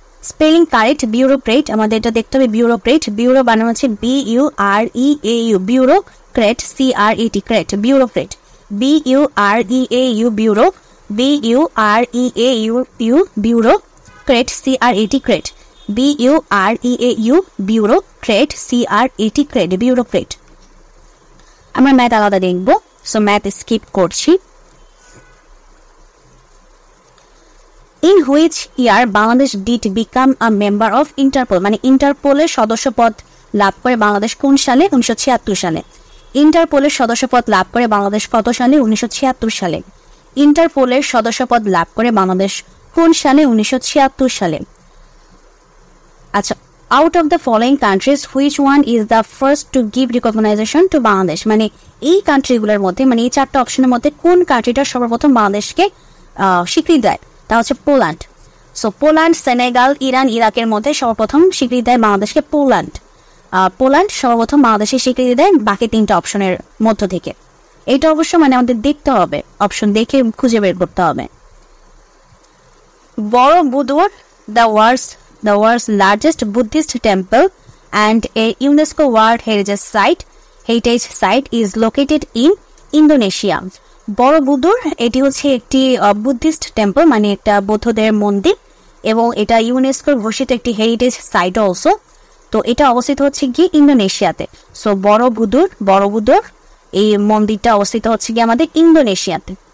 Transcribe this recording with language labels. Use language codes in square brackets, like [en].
[bn] Spelling correct, bureaucrat, আমাদের এটা দেখতে হবে বিউরোক্রেট, বিউরো বানানো হচ্ছে BUREAU, bureaucrat CRET, crate, bureaucrat, BUREAU, bureau, BUREAU, bureau, crate CRET, crate, BUREAU, bureau, crate CRET, crate, bureaucrat. আমরা math আলাদা দেখবো, সো ম্যাথ স্কিপ করছি। [en] In which year Bangladesh did become a member of Interpol, [bn] মানে ইন্টারপোলের সদস্যপদ লাভ করে বাংলাদেশ কোন সালে? 1976 সালে। ইন্টারপোলের সদস্যপদ লাভ করে বাংলাদেশ কত সালে? 1976 সালে। ইন্টারপোলের সদস্যপদ লাভ করে বাংলাদেশ কোন সালে? 1976 সালে। আচ্ছা, [en] out of the following countries which one is the first to give recognition to Bangladesh, [bn] মানে এই কান্ট্রিগুলোর মধ্যে, মানে এই চারটা অপশনের মধ্যে কোন কান্ট্রিটা সর্বপ্রথম বাংলাদেশকে স্বীকৃতি দেয়? তা হচ্ছে Poland. So Poland, Senegal, Iran, ইরাকের মধ্যে সর্বপ্রথম স্বীকৃতি দেয় বাংলাদেশকে পোল্যান্ড। পোল্যান্ড সর্বপ্রথম বাংলাদেশে স্বীকৃতি দেয় বাকি তিনটা অপশনের মধ্য থেকে। এটা অবশ্য মানে আমাদের দেখতে হবে, অপশন দেখে খুঁজে বের করতে হবে। [en] Borobudur, the world's largest Buddhist temple and a UNESCO World Heritage Site is located in Indonesia. [bn] বড়বুদুর এটি হচ্ছে একটি বুদ্ধিস্ট টেম্পল, মানে একটা বৌদ্ধদের মন্দির, এবং এটা ইউনেস্কোর ঘোষিত একটি হেরিটেজ সাইট অলসো। তো এটা অবস্থিত হচ্ছে কি ইন্দোনেশিয়াতে। সো বড়বুদুর এই মন্দিরটা অবস্থিত হচ্ছে কি আমাদের ইন্দোনেশিয়াতে।